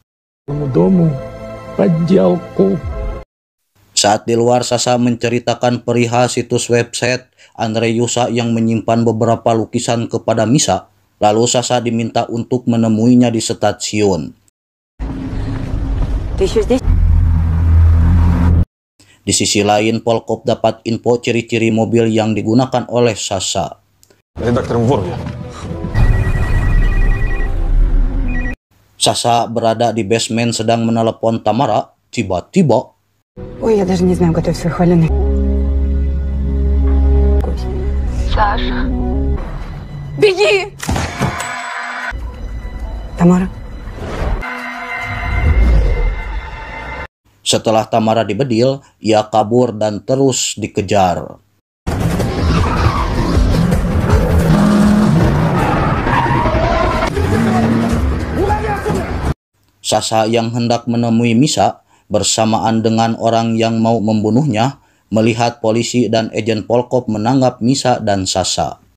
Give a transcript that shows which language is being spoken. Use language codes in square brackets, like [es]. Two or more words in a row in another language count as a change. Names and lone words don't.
[id] Saat di luar, Sasha menceritakan perihal situs website Andre Yusa yang menyimpan beberapa lukisan kepada Misa. Lalu Sasha diminta untuk menemuinya di stasiun. Di sisi lain, Polkop dapat info ciri-ciri mobil yang digunakan oleh Sasha. [ru] Редактором вор я. [id] Sasha berada di basement sedang menelepon Tamara. Tiba-tiba, [ru] Ой, я даже не знаю, готовь свой хваленый. Саша. Беги! [id] Tamara. Setelah Tamara dibedil, ia kabur dan terus dikejar. Sasha yang hendak menemui Misha bersamaan dengan orang yang mau membunuhnya, melihat polisi dan agen Polkop menangkap Misha dan Sasha.